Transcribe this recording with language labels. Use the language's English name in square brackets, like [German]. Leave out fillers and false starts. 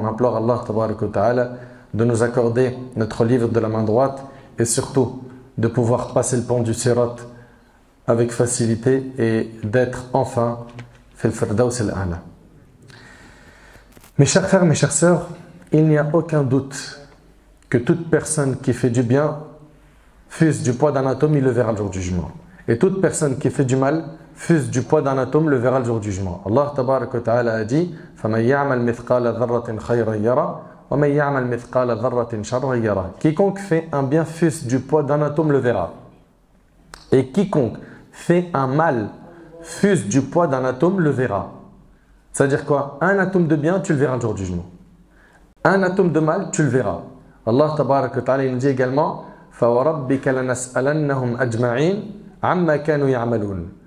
[French] On implore Allah Tabarak wa Ta'ala de nous accorder notre livre de la main droite et surtout de pouvoir passer le pont du Sirat avec facilité et d'être enfin fil firdaus al-a'la. Mes chers frères, mes chères sœurs, il n'y a aucun doute que toute personne qui fait du bien, fût-ce du poids d'un atome, il le verra le jour du jugement. Et toute personne qui fait du mal, fût-ce du poids d'un atome, le verra le jour du jugement. Allah Tabarak wa Ta'ala a dit [Arabic] فَمَنْ يَعْمَلْ مِثْقَالَ ذَرَّةٍ خَيْرًا يَرَى وَمَنْ يَعْمَلْ مِثْقَالَ ذَرَّةٍ شَرًّا يَرَى. [French] Quiconque fait un bien, fût-ce du poids d'un atome, le verra. Et quiconque fait un mal, fût-ce du poids d'un atome, le verra. C'est-à-dire quoi? Un atome de bien, tu le verras le jour du jugement. Un atome de mal, tu le verras. Allah Tabarak wa Ta'ala nous dit également [Arabic] فَوَرَبِّكَ لَنَسْأَلَنَّهُمْ أَجْمَعِينَ عَمَّا كَانُوا يَعْمَلُونَ.